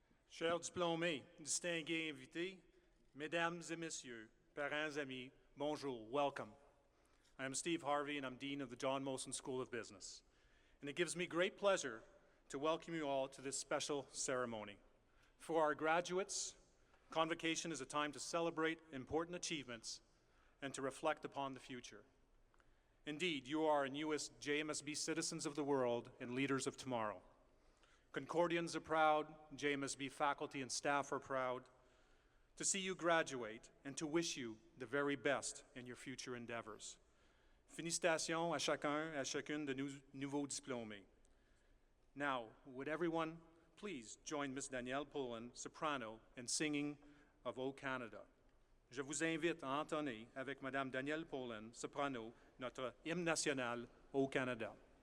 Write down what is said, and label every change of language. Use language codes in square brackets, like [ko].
[fr] Chers diplômés, distingués invités, mesdames et messieurs, parents, amis, bonjour, welcome. [en] I am Steve Harvey and I'm Dean of the John Molson School of Business. And it gives me great pleasure to welcome you all to this special ceremony. For our graduates, Convocation is a time to celebrate important achievements and to reflect upon the future. Indeed, you are and you as JMSB citizens of the world and leaders of tomorrow. Concordians are proud, JMSB faculty and staff are proud to see you graduate and to wish you the very best in your future endeavors. [fr] Félicitations à chacun, à chacune de nos nouveaux diplômés. [en] Now, would everyone please join Miss Danielle Pullen, soprano, in singing of O Canada. [fr] Je vous invite à entonner avec Madame Danielle Pullen, soprano, notre hymne national au Canada.